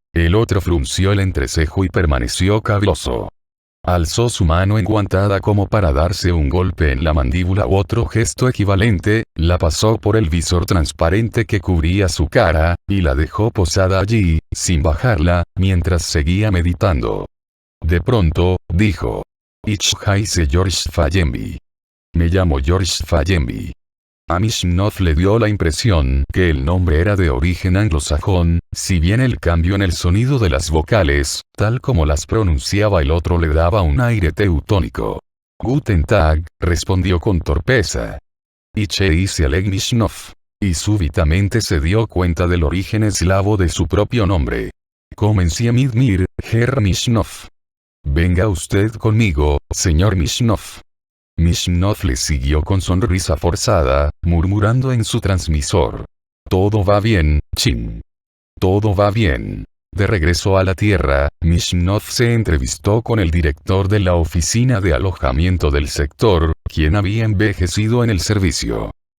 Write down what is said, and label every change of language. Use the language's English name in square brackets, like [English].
[Spanish] El otro frunció el entrecejo y permaneció cabloso. Alzó su mano enguantada como para darse un golpe en la mandíbula u otro gesto equivalente, la pasó por el visor transparente que cubría su cara, y la dejó posada allí, sin bajarla, mientras seguía meditando. De pronto, dijo. [German] Ich heiße George Fallenby. [Spanish] Me llamo George Fallenby. A Mishnov le dio la impresión que el nombre era de origen anglosajón, si bien el cambio en el sonido de las vocales, tal como las pronunciaba el otro, le daba un aire teutónico. [German] Guten Tag, [Spanish] respondió con torpeza. [German] Ich heiße Oleg Mishnov. [Spanish] Y súbitamente se dio cuenta del origen eslavo de su propio nombre. [German] Comencé mit mir, Herr Mishnov. [Spanish] Venga usted conmigo, señor Mishnov. Mishnov le siguió con sonrisa forzada, murmurando en su transmisor. Todo va bien, Chin. Todo va bien. De regreso a la Tierra, Mishnov se entrevistó con el director de la oficina de alojamiento del sector, quien había envejecido en el servicio.